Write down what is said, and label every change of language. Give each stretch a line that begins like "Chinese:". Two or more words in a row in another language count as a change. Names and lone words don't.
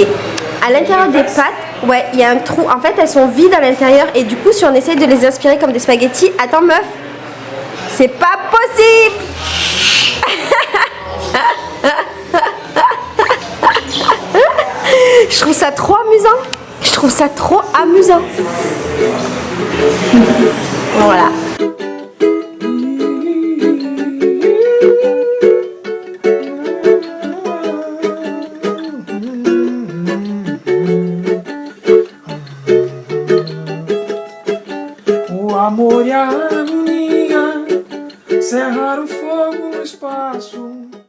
French: À l'intérieur des pâtes, ouais, il y a un trou. En fait, elles sont vides à l'intérieur et du coup, si on essaye de les inspirer comme des spaghettis, attends meuf, c'est pas possible. Je trouve ça trop amusant. Je trouve ça trop amusant. Voilà.
Portuguese: O amor e a harmonia, cerrar o fogo no espaço.